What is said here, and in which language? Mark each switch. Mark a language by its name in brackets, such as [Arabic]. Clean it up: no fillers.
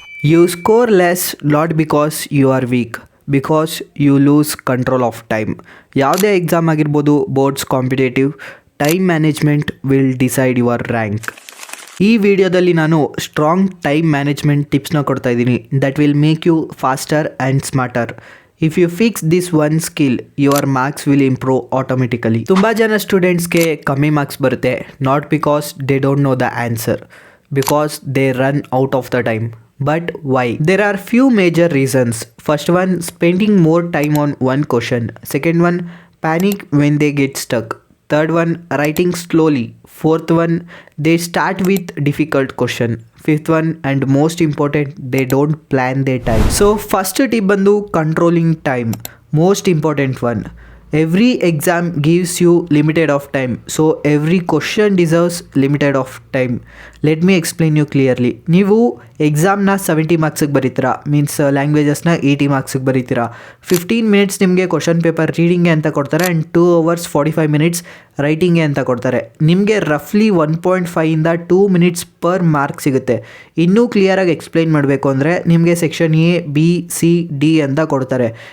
[English] You score less not because you are weak, because you lose control of time. [Kannada] ಯಾವುದೇ exam ಆಗಿರ್ಬೋದು, [English] Boards, competitive, time management will decide your rank. [Kannada] ಈ ವಿಡಿಯೋದಲ್ಲಿ ನಾನು [English] strong time management ಟಿಪ್ಸ್ನ [Kannada] ಕೊಡ್ತಾ ಇದ್ದೀನಿ [English] That will make you faster and smarter. If you fix this one skill your marks will improve automatically. [Kannada] ತುಂಬ ಜನ ಸ್ಟೂಡೆಂಟ್ಸ್ಗೆ ಕಮ್ಮಿ ಮಾರ್ಕ್ಸ್ ಬರುತ್ತೆ, [English] Not because they don't know the answer, because they run out of the time. But why? There are few major reasons. First one, spending more time on one question. Second one, panic when they get stuck. Third one, writing slowly. Fourth one, they start with difficult question. Fifth one, and most important, they don't plan their time. So first tip [Kannada] bandu [English] controlling time. Most important one. Every exam gives you limited of time, so every question deserves limited of time. Let me explain you clearly. [Kannada] ನೀವು ಎಕ್ಸಾಮ್ನ 70 ಮಾರ್ಕ್ಸಿಗೆ ಬರೀತೀರಾ, means ಲ್ಯಾಂಗ್ವೇಜಸ್ನ 80 ಮಾರ್ಕ್ಸಿಗೆ ಬರೀತೀರಾ. 15 minutes ನಿಮಗೆ question paper ರೀಡಿಂಗ್ಗೆ ಅಂತ ಕೊಡ್ತಾರೆ and 2 hours 45 minutes ರೈಟಿಂಗ್ಗೆ ಅಂತ ಕೊಡ್ತಾರೆ. ನಿಮಗೆ ರಫ್ಲಿ 1.5 ಇಂದ 2 minutes per mark ಸಿಗುತ್ತೆ. ಇನ್ನೂ ಕ್ಲಿಯರಾಗಿ ಎಕ್ಸ್ಪ್ಲೈನ್ ಮಾಡಬೇಕು ಅಂದರೆ ನಿಮಗೆ section A, B, C, D ಅಂತ ಕೊಡ್ತಾರೆ.